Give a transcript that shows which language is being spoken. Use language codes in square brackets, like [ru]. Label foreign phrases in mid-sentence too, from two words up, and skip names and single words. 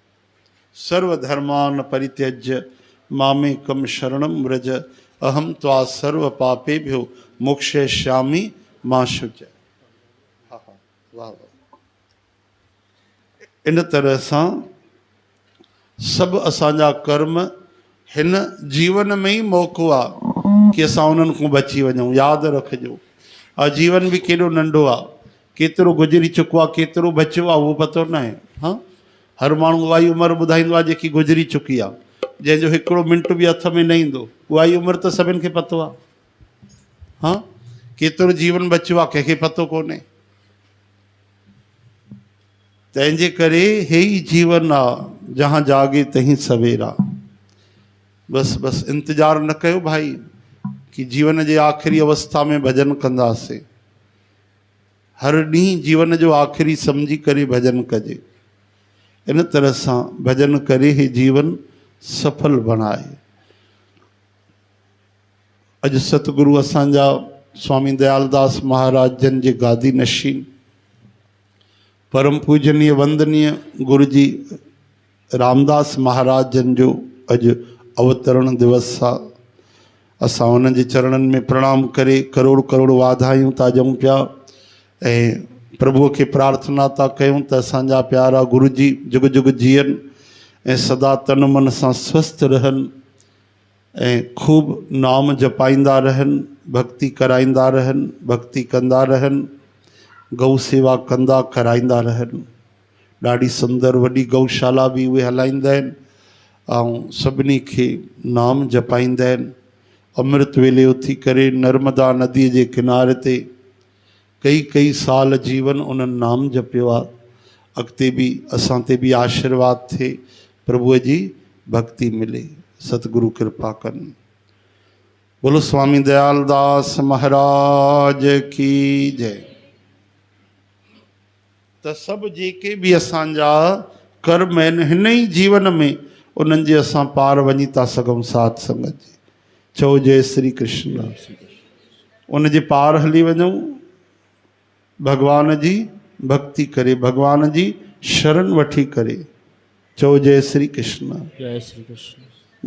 [sa] सर्वधर्मान परित्यज्य मामेकम शरणम व्रज अहम त्वा सर्व पापेभ्यो मोक्षयिष्यामि मा शुच। [sd] हा हा, वाह वाह। इन तरह सां सभु असांजा कर्म हिन जीवन में ई मौक़ो आहे कि असां उन्हनि खां बची वञूं। यादि रखिजो, जीवन बि केॾो नंढो आहे, केतिरो गुज़री चुको आहे, केतिरो बचियो आहे, उहो पतो न आहे। हा, हर माण्हू उहा ई उमिरि ॿुधाईंदो आहे जेकी गुज़री चुकी आहे, जंहिंजो हिकिड़ो मिंट बि हथ में न ईंदो। उहा ई उमिरि त सभिनि खे पतो आहे। हा, केतिरो जीवन बचियो आहे कंहिंखे पतो कोन्हे। तंहिंजे करे हे ई जीवन आहे, [hi] जहाँ जागे तहीं सवेरा। [sd] बसि बसि इंतज़ारु न कयो भाई कि जीवन जे आख़िरी अवस्था में भॼन कंदासीं। हर ॾींहुं जीवन जो आख़िरी सम्झी करे भॼन कजे। इन तरह सां भॼन करे ही जीवन सफल बणाए। अॼु सतगुरु असांजा स्वामी दयालदास महाराज जन जे गादी नशीन परम पूजनीय वंदनीय गुरु जी रामदास महाराज जन जो अॼु अवतरण दिवस आहे। असां उन्हनि जे चरणनि में प्रणाम करे करोड़ करोड़ वाधायूं था ॾियूं पिया ऐं प्रभुअ खे प्रार्थना था कयूं त असांजा प्यारा गुरु जी जुग जुग जीअनि ऐं सदा तन मन सां स्वस्थ रहनि ऐं खूब नाम जपाईंदा रहनि, भक्ति कराईंदा रहनि, भक्ति कंदा रहनि, गौ सेवा कंदा कराईंदा रहनि। ॾाढी सुंदर वॾी गौशाला बि उहे हलाईंदा आहिनि ऐं सभिनी खे नाम जपाईंदा आहिनि। अमृत वेले उथी करे नर्मदा नदीअ जे किनारे ते कई साल जीवन उन्हनि नाम जपियो आहे। अॻिते बि असां ते बि आशीर्वाद थिए, प्रभुअ जी भक्ति मिले, सतगुरु कृपा कनि। [hi] बोलो स्वामी दयालदास महाराज की जय। [sd] त सभु जेके बि असांजा कर्म आहिनि हिन ई जीवन में उन्हनि जे असां पार वञी था सघूं साथ संगत जे। चओ जय श्री कृष्ण। उन जे पार हली वञूं, भगवान जी भक्ति करे, भगवान जी शरण वठी करे। चओ जय श्री कृष्ण। जय श्री कृष्ण।